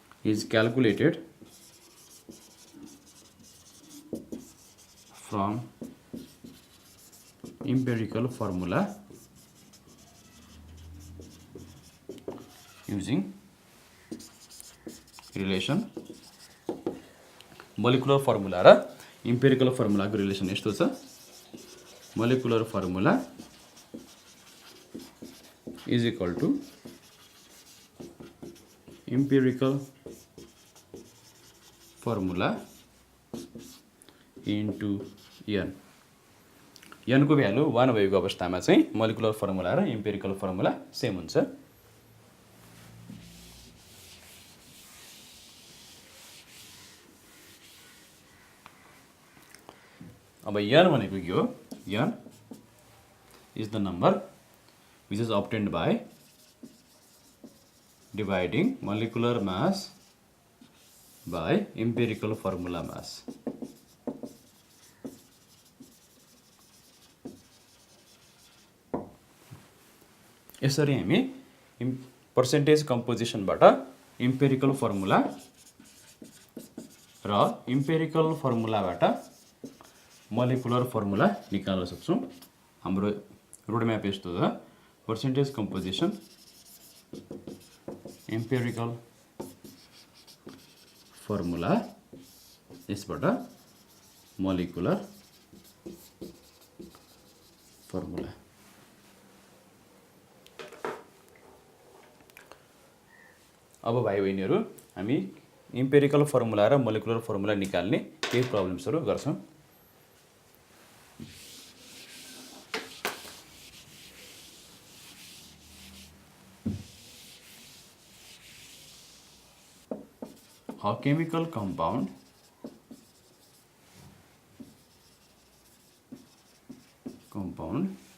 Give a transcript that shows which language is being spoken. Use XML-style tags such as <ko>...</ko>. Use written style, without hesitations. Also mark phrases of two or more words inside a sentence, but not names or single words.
<en>is calculated from empirical formula using relation. molecular formula</en> <ne>र</ne> <en>empirical formula</en> <ne>को relation यस्तो छ.</ne> <en>molecular formula is equal to empirical formula into n.</en> <ne>n को भ्यालु 1 भएको अवस्थामा चाहिँ</ne> <en>molecular formula</en> <ne>र</ne> <en>empirical formula</en> <ne>सेम हुन्छ. अब n भनेको के हो?</ne> <en>n is the number which is obtained by dividing molecular mass by empirical formula mass.</en> <ne>यसरी हामी</ne> <en>percentage composition</en> <ne>बाट</ne> <en>empirical formula</en> <ne>र</ne> <en>empirical formula</en> <ne>बाट</ne> <en>molecular formula</en> <ne>निकाल्न सक्छौं. हाम्रो रोड म्याप यस्तो छ.</ne> <en>percentage composition, empirical formula, यसबाट molecular formula.</en> <ne>अब भाइ बहिनीहरु हामी</ne> <en>empirical formula</en> <ne>र</ne> <en>molecular formula</en> <ne>निकाल्ने केही प्रब्लम्सहरु गर्छौं.</ne> <en>A chemical compound compound</en>